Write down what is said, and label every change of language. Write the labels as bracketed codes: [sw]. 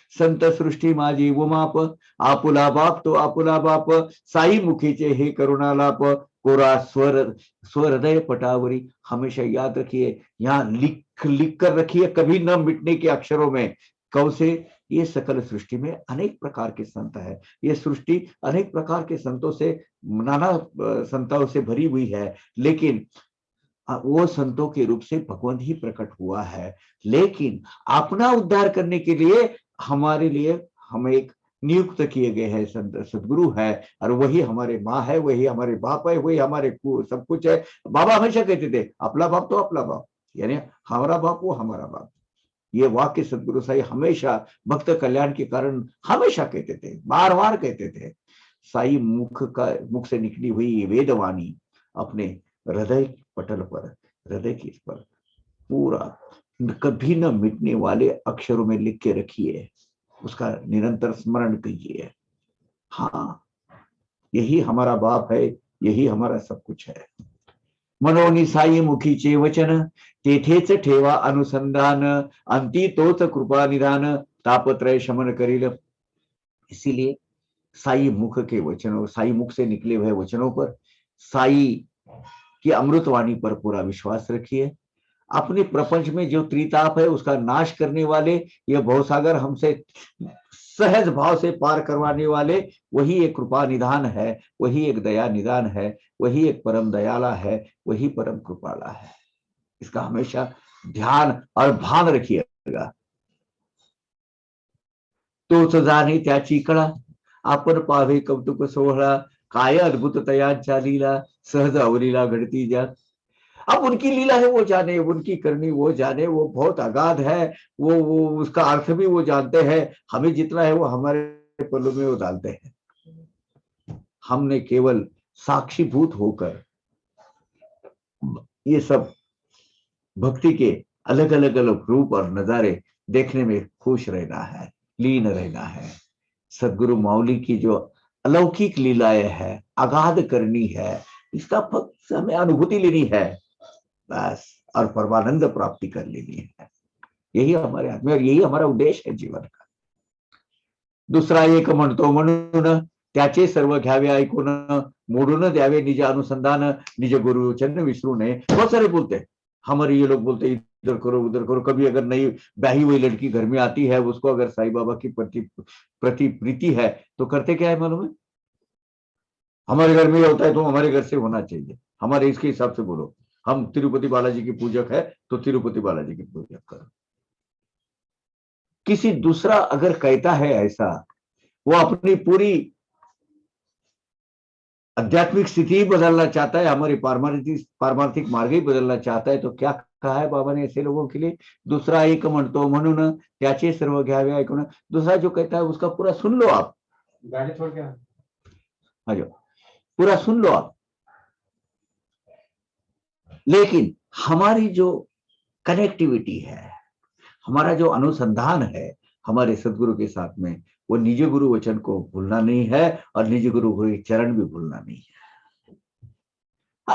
[mr] संत सृष्टि माझी उमाप, आपुला बाप तो आपुला बाप, साई मुखीचे हे करुणालाप, कोरा स्वर हृदय पटावरी। [hi] हमेशा याद रखिए, यहाँ लिख लिख कर रखिए, कभी न मिटने के अक्षरों में। कब से? ये सकल सृष्टि में अनेक प्रकार के संत है, ये सृष्टि अनेक प्रकार के संतों से, नाना संतों से भरी हुई है, लेकिन वो संतों के रूप से भगवान ही प्रकट हुआ है। लेकिन अपना उद्धार करने के लिए हमारे लिए हम एक नियुक्त किए गए हैं संत सदगुरु है, और वही हमारे माँ है, वही हमारे बाप है, वही हमारे सब कुछ है। बाबा हमेशा कहते थे, अपना बाप तो अपना बाप, यानी हमारा बाप वो हमारा बाप। ये वाक्य सदगुरु साई हमेशा भक्त कल्याण के कारण हमेशा कहते थे, बार बार कहते थे। साई मुख से निकली हुई ये वेदवाणी अपने हृदय पटल पर, हृदय की पर पूरा कभी न मिटने वाले अक्षरों में लिख के रखिए, उसका निरंतर स्मरण कीजिए। हाँ, यही हमारा बाप है, यही हमारा सब कुछ है। [mr] मनोनिसाई मुखीचे वचन, तेथेच ठेवा अनुसंधान, अंती तोच कृपा निधान, तापत्रय शमन करील। [hi] इसीलिए साई मुख के वचनों, साई मुख से निकले हुए वचनों पर, साई की अमृतवाणी पर पूरा विश्वास रखिए। अपने प्रपंच में जो त्रिताप है उसका नाश करने वाले, यह भवसागर हमसे सहज भाव से पार करवाने वाले, वही एक कृपा निधान है, वही एक दया निदान है, वही एक परम दयाला है, वही परम कृपाला है। इसका हमेशा ध्यान और भान रखिएगा। [mr] तोच जाणे त्याची कळा, आपण पावे कौतुक सोहळा, काय अद्भुत तयांच्या लीला, सहज अवलीला घडती जा। [hi] अब उनकी लीला है वो जाने, उनकी करनी वो जाने, वो बहुत अगाध है, वो उसका अर्थ भी वो जानते हैं। हमें जितना है वो हमारे पल्लों में वो डालते हैं। हमने केवल साक्षीभूत होकर ये सब भक्ति के अलग अलग अलग रूप और नजारे देखने में खुश रहना है, लीन रहना है। सदगुरु माउली की जो अलौकिक लीलाएं है, अगाध करनी है, इसका फक्त हमें अनुभूति लेनी है बस, और परमानंद प्राप्ति कर लेनी है। यही हमारे हाथ में, और यही हमारा उद्देश्य है जीवन का। [mr] दुसरा एक म्हणतो म्हणून, त्याचे सर्व घ्यावे ऐकून, मोडून द्यावे निज अनुसंधान, निज गुरु चरण विसरू नये। [hi] बहुत सारे बोलते हैं, हमारे ये लोग बोलते हैं इधर करो उधर करो। कभी अगर नई ब्याही हुई लड़की घर में आती है, उसको अगर साईं बाबा की प्रति प्रीति है तो करते क्या है मालूम है? हमारे घर में होता है तो हमारे घर से होना चाहिए, हमारे इसके हिसाब से बोलो। हम तिरुपति बालाजी की पूजक है तो तिरुपति बालाजी की पूजक करो। किसी दूसरा अगर कहता है ऐसा, वो अपनी पूरी आध्यात्मिक स्थिति ही बदलना चाहता है, हमारी पारमार्थिक मार्ग ही बदलना चाहता है, तो क्या कहा है बाबा ने ऐसे लोगों के लिए? [mr] दूसरा एक म्हणतो म्हणून, त्याचे सर्व घ्यावे ऐकून। [hi] दूसरा जो कहता है उसका पूरा सुन लो आप, गाड़ी छोड़ के हाँ जो पूरा सुन लो आप। लेकिन हमारी जो कनेक्टिविटी है, हमारा जो अनुसंधान है हमारे सदगुरु के साथ में, वो निज गुरु वचन को भूलना नहीं है, और निज गुरु के चरण भी भूलना नहीं है।